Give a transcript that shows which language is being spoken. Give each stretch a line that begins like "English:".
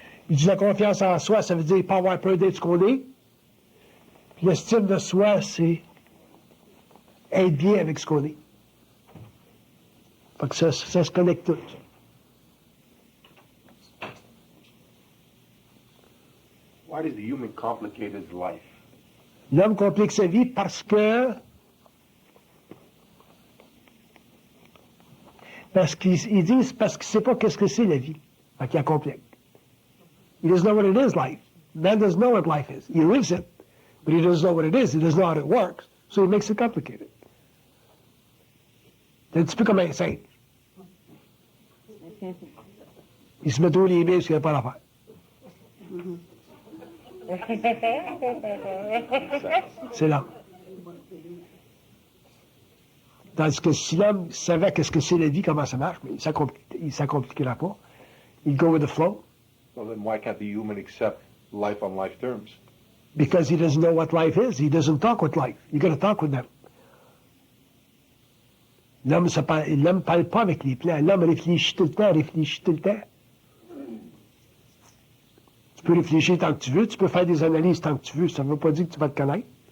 French: Il dit la confiance en soi, ça veut dire pas avoir peur d'être ce qu'on est. Puis l'estime de soi, c'est être bien avec ce qu'on est. Fait que ça se connecte tout.
English: Why does the human complicate his life?
French: L'homme complique sa vie parce qu'ils disent parce qu'il ne sait pas qu'est-ce que c'est la vie. Fait qu'il la complique.
English: He doesn't know what it is, life. Man doesn't know what life is. He lives it, but he doesn't know what it is. He doesn't know how it works, so he makes it complicated.
French: C'est un petit peu comme un singe. Il se met tous les mains parce qu'il n'a pas l'affaire. C'est l'homme. Tandis que si l'homme savait qu'est-ce que c'est la vie, comment ça marche, mais il ne s'accompliquera pas. Il
English: go with the flow. So then why can't the human accept life on life terms? Because he doesn't know what life is. He doesn't talk with life. You got to talk with them.
French: L'homme ne parle pas avec les plans. L'homme réfléchit tout le temps. Tu peux réfléchir tant que tu veux. Tu peux faire des analyses tant que tu veux. Ça ne veut pas dire que tu vas te connaître.